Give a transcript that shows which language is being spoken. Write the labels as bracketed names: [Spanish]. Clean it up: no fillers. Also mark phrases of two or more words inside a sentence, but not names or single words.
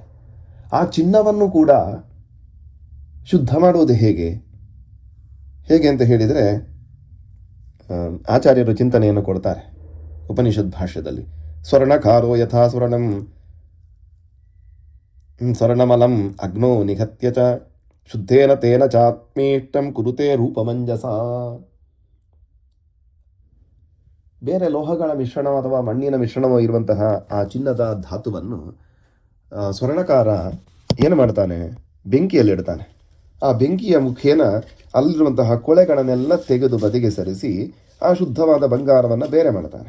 [Kannada] ಆ ಚಿನ್ನವನ್ನು ಕೂಡ ಶುದ್ಧ ಮಾಡುವುದು ಹೇಗೆ ಅಂತ ಹೇಳಿದರೆ ಆಚಾರ್ಯರು ಚಿಂತನೆಯನ್ನು ಕೊಡ್ತಾರೆ ಉಪನಿಷತ್ ಭಾಷ್ಯದಲ್ಲಿ. [Sanskrit] ಸ್ವರ್ಣಕಾರೋ ಯಥಾ ಸ್ವರ್ಣಮಲಂ ಅಗ್ನೋ ನಿಘತ್ಯ ಚ ಶುದ್ಧೇನ ತೇನ ಚಾತ್ಮೇಷ್ಟಂ ಕುರುತೆ ರೂಪಮಂಜಸ. [Kannada] ಬೇರೆ ಲೋಹಗಳ ಮಿಶ್ರಣ ಅಥವಾ ಮಣ್ಣಿನ ಮಿಶ್ರಣವೋ ಇರುವಂತಹ ಆ ಚಿನ್ನದ ಧಾತುವನ್ನು ಸ್ವರ್ಣಕಾರ ಏನು ಮಾಡ್ತಾನೆ, ಬೆಂಕಿಯಲ್ಲಿಡ್ತಾನೆ. ಆ ಬೆಂಕಿಯ ಮುಖೇನ ಅಲ್ಲಿರುವಂತಹ ಕೊಳೆಗಳನ್ನೆಲ್ಲ ತೆಗೆದು ಬದಿಗೆ ಸರಿಸಿ ಆ ಶುದ್ಧವಾದ ಬಂಗಾರವನ್ನು ಬೇರೆ ಮಾಡ್ತಾನೆ.